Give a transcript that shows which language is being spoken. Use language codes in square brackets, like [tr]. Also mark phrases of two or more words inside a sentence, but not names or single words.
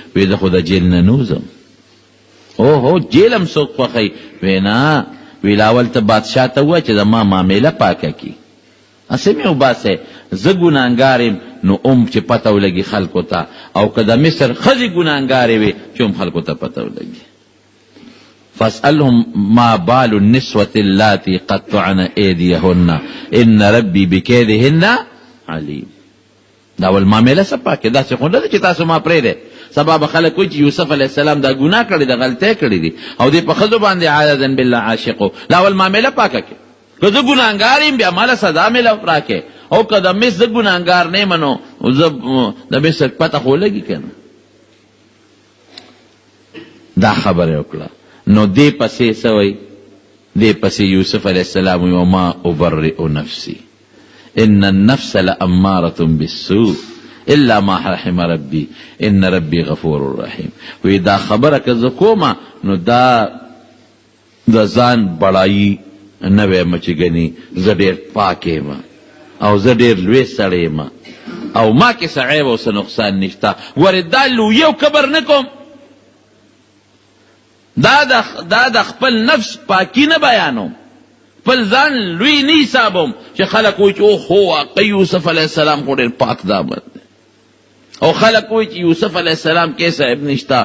[ps] وی زه خو د جیل نه نوځم. اوهو جیل هم څوک خوښوي؟ وی نه، وی لاول ته بادشاه ته ووایه چې زما معامله پاکه کړي، هسې مې وباسئ، زه ګناهګار یم نو چې پته ولګي خلکو ته، او که د مصر ښځې ګناهګارې وي چې هم خلکو ته پته ولګي. [ar] فاسألهم ما بال النسوة اللاتي قطعن ایدیهن ان ربي بکیدهن علیم. [ps] دا ول معامله څه پاکه، داسې خو نه ده چې تاسو ما پرېږدئ. سبا به خلک وایي چې یوسف [ar] علیه السلام [ps] دا ګناه کړی ده، غلطۍ کړې دي او دې په ښځو باندې [ar] عیاذا بالله [ps] عاشق و. لا ول معامله پاکه کړې، که زه ګناهګار یم بیا ماله سزا مې راکړې، او که د مصر زه ګناهګار نه یم نو زه د مصر پته خو لګي که نه. دا خبره وکړه. نو دې پسې څه وایي؟ دې پسې [ar] یوسف علیه السلام وما ابرئ نفسي ان النفس لاماره بالسوء الا ما رحم ربي ان ربي غفور رحیم. [ps] وی دا خبره که زه کومه نو دا د ځان بړایي نه ویم چې ګنې زه ډېر پاک یم او زه ډېر لوی سړی یم او ما کې څه عیب او څه نقصان نشته. ګورې دا لویي او کبر نه کوم، دا د خپل نفس پاکی نه بیانوم، خپل ځان لوی نه حسابوم چې خلک وایي چې اوهو واقعي یوسف [ar] علیه السلام [ps] خو ډېر پاک دامن دی، او خلک وایي چې یوسف [ar] علیه السلام [ps] کې څه عیب نشته.